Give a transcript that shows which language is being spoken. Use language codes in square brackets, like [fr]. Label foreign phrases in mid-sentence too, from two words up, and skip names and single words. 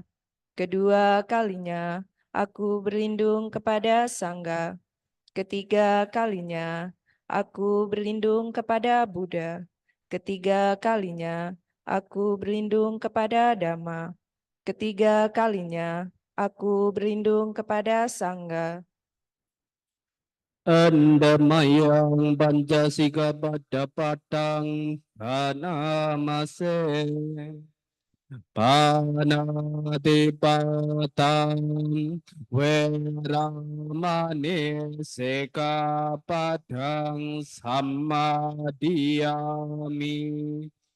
[id] Kedua kalinya, aku berlindung kepada Sangha. Ketiga kalinya, aku berlindung kepada Buddha. Ketiga kalinya, aku berlindung kepada Dhamma. Ketiga kalinya, aku berlindung kepada Sangha. [pi] Andamayang Pancasika pada patang Panamasem. Panatipatang Veramani Sekapadang Samadhiyami.